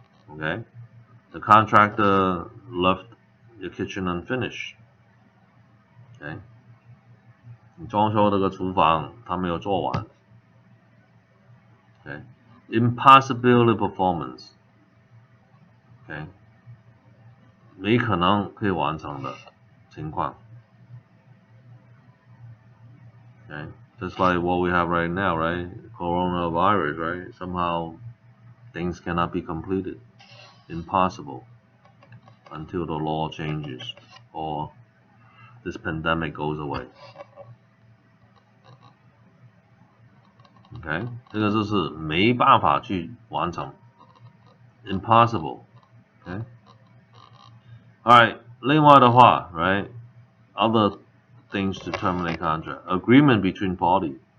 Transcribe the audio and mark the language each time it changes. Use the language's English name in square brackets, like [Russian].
[English] Okay, the contractor left your kitchen unfinished. [Chinese] Okay, 你装修这个厨房，他没有做完。 [English] Okay, impossibility performance. [Chinese] Okay, 没可能可以完成的情况。 [English] Okay, just like what we have right now, right? Coronavirus, right? Somehow things cannot be completed. Impossible until the law changes or this pandemic goes away. [Chinese] Okay, 这个就是没办法去完成 ，impossible. Okay, alright. 另外的话 ，right? [English] Other things to terminate contract. Agreement between parties.